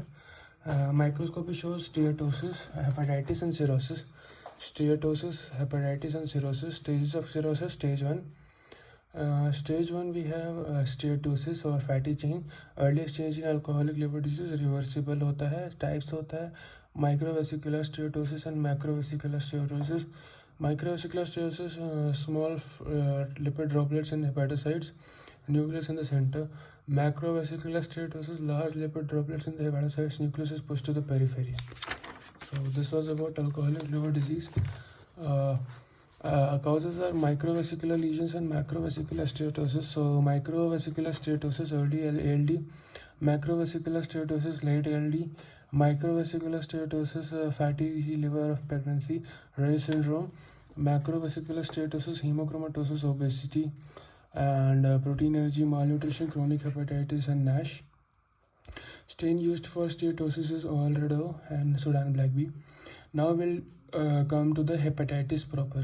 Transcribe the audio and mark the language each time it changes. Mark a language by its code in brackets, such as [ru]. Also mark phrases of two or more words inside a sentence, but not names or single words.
[en] Microscopy shows steatosis, hepatitis and cirrhosis. Steatosis, hepatitis and cirrhosis. Stages of cirrhosis: stage 1. Stage 1 we have steatosis or fatty chain. Earliest stage in alcoholic liver disease, reversible [hi] होता है. [en] Types [hi] होता है [en] microvesicular steatosis and macrovesicular steatosis. Microvesicular steatosis, small lipid droplets in hepatocytes, nucleus in the center. Macrovesicular steatosis, large lipid droplets in the hepatocytes, nucleus is pushed to the periphery. So this was about alcoholic liver disease. Causes are microvesicular lesions and macrovesicular steatosis. So microvesicular steatosis, early ALD. Macrovesicular steatosis, late ALD. Microvesicular steatosis, fatty liver of pregnancy, Reye syndrome. Macrovesicular steatosis, hemochromatosis, obesity, and protein energy malnutrition, chronic hepatitis and NASH. Strain used for steatosis is Olredo and Sudan Black Bee. Now we'll come to the hepatitis proper.